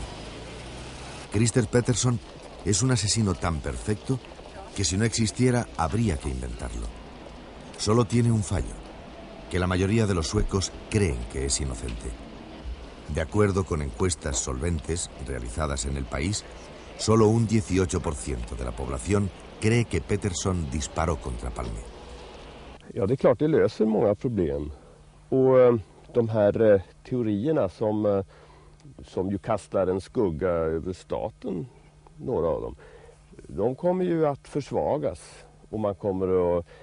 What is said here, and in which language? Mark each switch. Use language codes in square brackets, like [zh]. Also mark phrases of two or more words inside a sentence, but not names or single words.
[es] Christer Pettersson es un asesino tan perfecto que si no existiera habría que inventarlo. Solo tiene un fallo, que la mayoría de los suecos creen que es inocente. De acuerdo con encuestas solventes realizadas en el país, solo un 18% de la población cree que Pettersson disparó contra Palme. [sv] Ja, det är klart det löser många problem. Och de här teorierna som ju kastar en skugga över staten, några av dem, de kommer ju att försvagas. Och man kommer att...